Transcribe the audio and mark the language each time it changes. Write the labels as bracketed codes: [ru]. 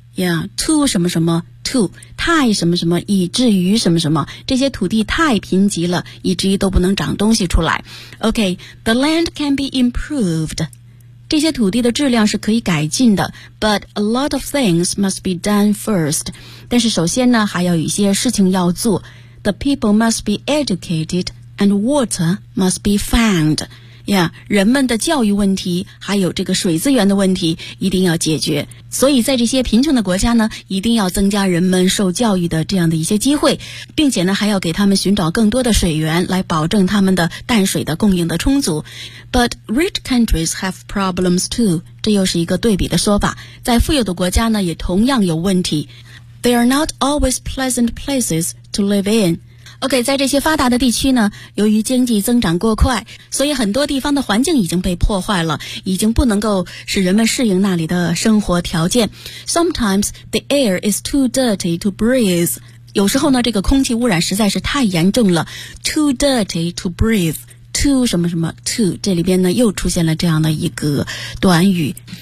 [zh] Yeah, too 什么什么 too, 太什么什么以至于什么什么这些土地太贫瘠了以至于都不能长东西出来。 [en] Okay, the land can be improved. [zh] 这些土地的质量是可以改进的 [en] but a lot of things must be done first. [zh] 但是首先呢还有一些事情要做。 [en] The people must be educated and water must be found. [zh] Yeah, 人们的教育问题还有这个水资源的问题一定要解决所以在这些贫穷的国家呢一定要增加人们受教育的这样的一些机会并且呢还要给他们寻找更多的水源来保证他们的淡水的供应的充足 [en] But rich countries have problems too [zh] 这又是一个对比的说法在富有的国家呢也同样有问题 [en] They are not always pleasant places to live inOK, [zh] 在这些发达的地区呢由于经济增长过快所以很多地方的环境已经被破坏了已经不能够使人们适应那里的生活条件。 [en] Sometimes the air is too dirty to breathe. [zh] 有时候呢这个空气污染实在是太严重了。 [en] Too dirty to breathe. Too 什么什么 too. [zh] 这里边呢又出现了这样的一个短语。